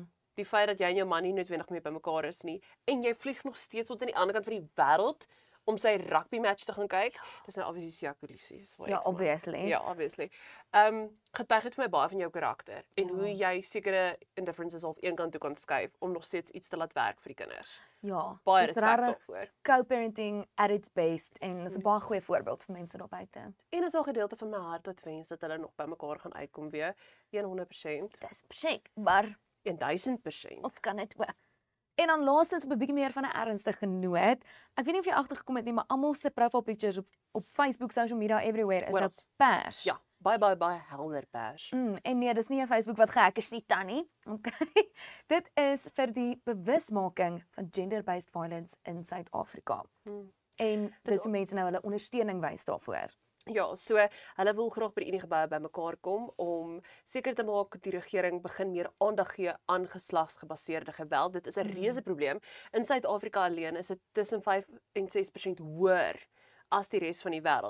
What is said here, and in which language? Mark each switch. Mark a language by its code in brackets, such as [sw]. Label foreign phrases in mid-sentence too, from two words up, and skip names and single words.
[af] Die feit dat jy en jou man nie noodwendig meer bymekaar is nie en jy vlieg nog steeds tot aan die ander kant van die wêreld om sy rugby match te gaan kyk. Dis nou obviously Siya Kolisi. Ja, obviously. Ja, obviously. Getuig het vir my baie van jou karakter en hoe jy sekere indifferences op een kant toe kan skuif om nog steeds iets te laat werk vir die kinders. Ja, Baie dis respek regtig daarvoor. [en] co-parenting at its best [af] en is 'n baie goeie voorbeeld vir mense daar buite. En is al gedeelte van my hart wat wens dat hulle nog bymekaar gaan uitkom weer. 100%. Dis beseker, maar 1000%. ons kan dit ook. En dan laastens op 'n bietjie meer van 'n ernstige noot. Ek weet nie of jy agtergekom het nie, maar almal se [en] profile pictures [af] op Facebook, [en] social media, everywhere [af] is Wel, nou pers. Ja, baie helder pers. En nee, dis nie 'n Facebook wat gehek is nie, Tannie. Okay. Dit is vir die bewusmaking van [en] gender-based violence [af] in Suid-Afrika. En dis hoe mense nou hulle ondersteuning wys daarvoor. Ja, so hulle wil graag by die Uniegebou bymekaar kom om seker te maak die regering begin meer aandag gee aan geslagsgebaseerde geweld. Dit is 'n reuse probleem. In Suid-Afrika alleen is dit tussen 5 en 6% hoër as die res van die wêreld.